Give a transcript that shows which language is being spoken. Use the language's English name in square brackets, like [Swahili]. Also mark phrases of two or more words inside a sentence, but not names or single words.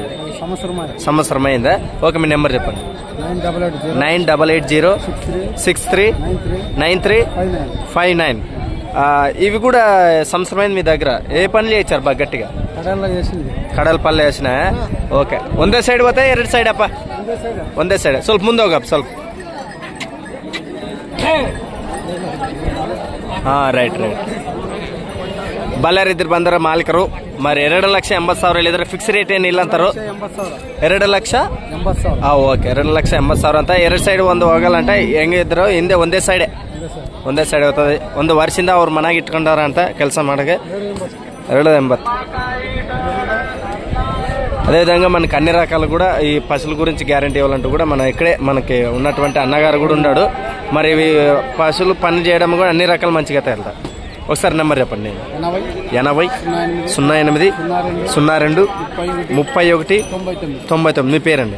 [Telugu] సంవత్సరం అయిందా? ఓకే, మీ నెంబర్ చెప్పండి. 988063939359. ఇవి కూడా సంవత్సరమైంది మీ దగ్గర. ఏ పనులు చేశారు బాగా గట్టిగా? కడల పళ్ళు వేసినా? ఓకే. ಒಂದೇ సైడ్ పోతాయి ಎರಡು సైడ్ అప్ప? [Kannada] ಒಂದೇ సైడ్. ಸ್ವಲ್ಪ ಮುಂದೆ ಹೋಗಪ್ಪ ಸ್ವಲ್ಪ. ರೈಟ್. ಬಳ್ಳಾರಿ ಇದ್ರ ಬಂದರ ಮಾಲೀಕರು మరి 2,80,000 ಹೇಳಿದ್ರೆ ಫಿಕ್ಸ್ ರೇಟ್ ಏನಿಲ್ಲ ಅಂತಾರು. 2,80,000. ಓಕೆ, 2,80,000 ಅಂತ. ಎರಡು ಸೈಡ್ ಒಂದು ಹೋಗಲ್ಲ ಹೆಂಗಿದ್ರು ಹಿಂದೆ ಒಂದೇ ಸೈಡ್ ಹೋಗ್ತದೆ. ಒಂದು ವರ್ಷದಿಂದ ಅವ್ರ ಮನೆಗೆ ಇಟ್ಕೊಂಡವ್ರ ಅಂತ ಕೆಲಸ ಮಾಡಕ್ಕೆ. 2,80,000. [Telugu] అదేవిధంగా మనకి అన్ని రకాలు కూడా ఈ పశువుల గురించి గ్యారంటీ ఇవ్వాలంటూ కూడా మన ఇక్కడే మనకి ఉన్నటువంటి అన్నగారు కూడా ఉన్నాడు. మరి ఇవి పశువులు పని చేయడం కూడా అన్ని రకాలు మంచిగా తేలుతాయి. ఒకసారి నెంబర్ చెప్పండి. 80 02 31 99. మీ పేరండి?